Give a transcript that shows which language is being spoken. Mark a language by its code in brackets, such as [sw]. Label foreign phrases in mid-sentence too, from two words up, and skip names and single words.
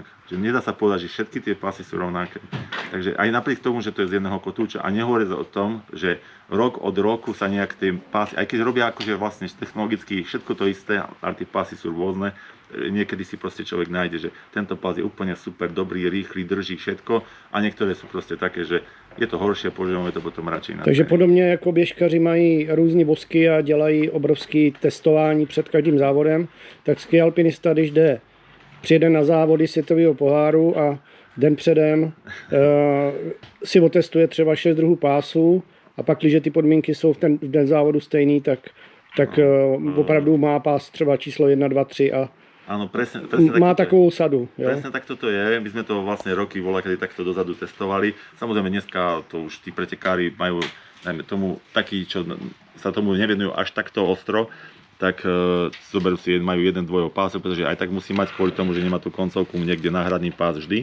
[sk] Že nedá sa povedať, že všetky tie pásy sú rovnaké. Takže aj napriek tomu, že to je z jedného kotúča a nehovorí o tom, že rok od roku sa nejak tie pásy, aj keď robia akože vlastne technologicky všetko to isté, ale tie pásy sú rôzne, niekedy si proste človek nájde, že tento pás je úplne super, dobrý, rýchly, drží všetko a niektoré sú proste také, že je to horší a používáme to potom radšej na [cs] Takže podobně jako běžkaři mají různé vosky a dělají obrovské testování před každým závodem, tak ski alpinista, když přijede na závody světového poháru a den předem si otestuje třeba 6 druhů pásů a pak, když ty podmínky jsou v den závodu stejný, tak opravdu má pás třeba číslo 1, 2, 3 a [sk] áno, presne [cs] má takovou sadu. Jo? [sk] Presne takto to je. My sme to vlastne roky kedy takto dozadu testovali. Samozrejme dneska to už tí pretekári majú, najmä tomu, takí, čo sa tomu nevenujú až takto ostro, tak zoberú si, majú jeden dvojov pásov, pretože aj tak musí mať kvôli tomu, že nemá tú koncovku niekde náhradný pás vždy.